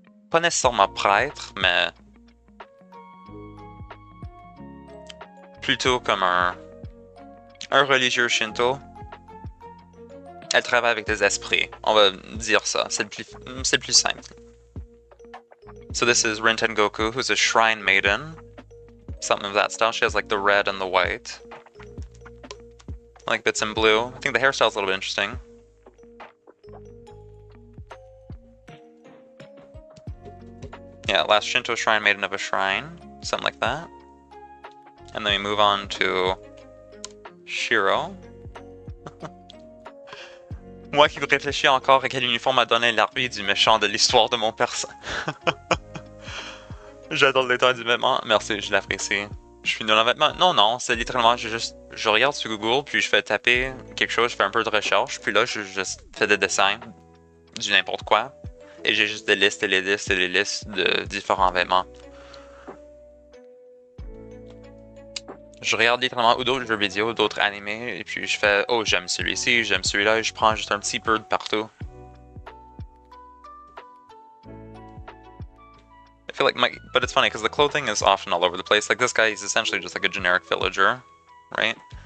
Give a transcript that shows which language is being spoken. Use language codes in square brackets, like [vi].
[fr] Pas nécessairement prêtre, mais... Plutôt comme un religieux Shinto. Elle travaille avec des esprits, on va dire ça, c'est le plus simple. [en] So this is Rin Tengoku, who's a shrine maiden. Something of that style, she has like the red and the white. Like bits in blue. I think the hairstyle's a little bit interesting. Yeah, last Shinto shrine maiden of a shrine. Something like that. And then we move on to Shiro. [fr] Moi qui réfléchis encore à quel uniforme a donné l'arbitre du méchant de l'histoire de mon perso. J'adore le détail du vêtement. Merci, je l'apprécie. Je suis nul en vêtements. Non, c'est littéralement, je regarde sur Google, puis je fais taper quelque chose, je fais un peu de recherche, puis là, je fais des dessins du n'importe quoi. Et j'ai juste des listes et les listes et les listes de différents vêtements. Je regarde littéralement d'autres jeux vidéo, d'autres animés, et puis je fais, oh, j'aime celui-ci, j'aime celui-là, et je prends juste un petit peu de partout. [en] I feel like but it's funny because the clothing is often all over the place. Like this guy, he's essentially just like a generic villager, right?